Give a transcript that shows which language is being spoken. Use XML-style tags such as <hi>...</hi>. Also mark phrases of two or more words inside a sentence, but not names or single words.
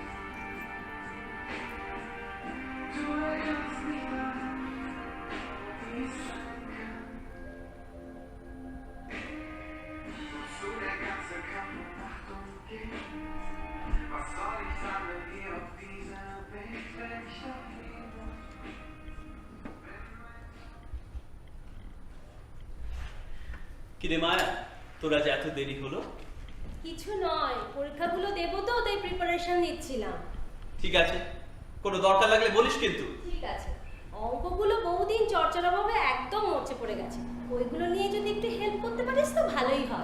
<de>Du erinnerst mich daran, wie es sein kann. Wozu der ganze Kampf und Achtung geht? Was soll ich sagen hier auf dieser Welt, wenn ich doch liebe?</de> <bn>কিরে মায়া, তোরা যে এত দেরি হলো? কিছু নয়, পরীক্ষাগুলো দেবো তো তাই প্রিপারেশন নিচ্ছিলাম। ঠিক আছে, কোনো দরকার লাগলে বলিস কিন্তু। ঠিক আছে, অঙ্কগুলো বহুদিন চর্চার অভাবে একদম মরচে পড়ে গেছে, ওইগুলো নিয়ে যদি একটু হেল্প করতে পারিস তো ভালোই হয়।</bn>